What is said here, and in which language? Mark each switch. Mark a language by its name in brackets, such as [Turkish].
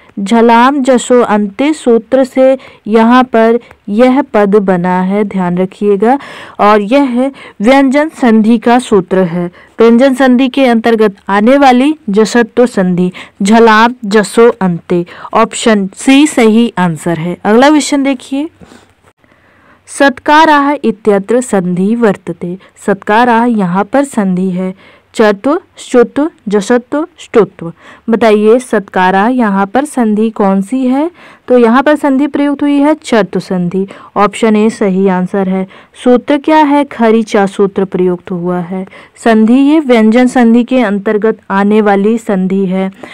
[Hindi] झलाम जसो अंते सूत्र से यहाँ पर यह पद बना है, ध्यान रखिएगा। और यह व्यंजन संधि का सूत्र है। व्यंजन संधि के अंतर्गत आने वाली जसत्व संधि झलाम जसो अंते। ऑप्शन सी सही आंसर है। अगला क्वेश्चन देखिए। [Sanskrit] सत्काराः इत्यत्र संधि वर्तते। [Hindi] सत्काराः यहाँ पर संधि है चत्व, शुत्व, जसत्व, ष्टुत्व। बताइए सत्काराः यहाँ पर संधि कौन सी है? तो यहाँ पर संधि प्रयुक्त हुई है चत्व संधि। ऑप्शन ए सही आंसर है। सूत्र क्या है? खरीचा सूत्र प्रयुक्त हुआ है। संधि ये व्यंजन संधि के अंतर्गत आने वाली संधि है।